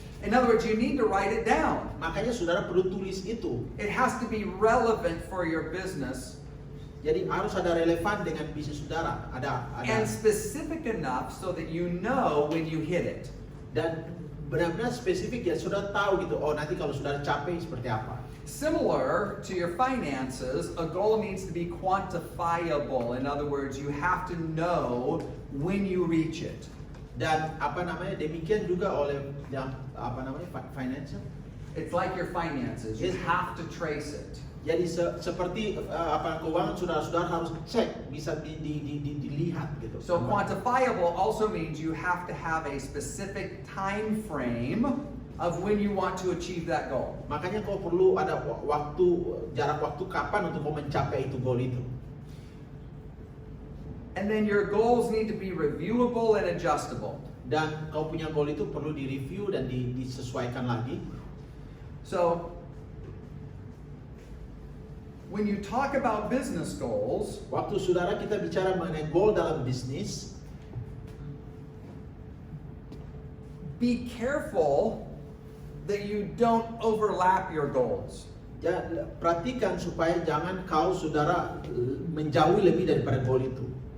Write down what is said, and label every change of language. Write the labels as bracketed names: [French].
[English] In other words, you need to write it down. [Indonesian] Makanya saudara perlu tulis itu. [English] It has to be relevant for your business [Indonesian] Jadi harus ada relevan dengan bisnis saudara. Ada [English] and specific enough so that you know when you hit it. [Indonesian] dan benar-benar spesifik ya, saudara tahu gitu. Oh, nanti kalau saudara capek seperti apa. [English] Similar to your finances, a goal needs to be quantifiable. In other words, you have to know when you reach it. [Indonesian] Dan demikian juga oleh yang financial. [English] It's like your finances. You have to trace it. [Indonesian] Jadi seperti keuangan saudara harus cek, bisa dilihat gitu. [English] So quantifiable also means you have to have a specific time frame of when you want to achieve that goal. [Indonesian] Makanya kau perlu ada jarak waktu kapan untuk kau mencapai itu goal itu. [English] And then your goals need to be reviewable and adjustable. [Indonesian] Dan kau punya goal itu perlu direview dan disesuaikan lagi. [English] So when you talk about business goals, [Indonesian] waktu saudara kita bicara mengenai goal dalam bisnis, [English] be careful that you don't overlap your goals. [Indonesian] Ya, perhatikan supaya jangan saudara menjauhi lebih daripada goal itu.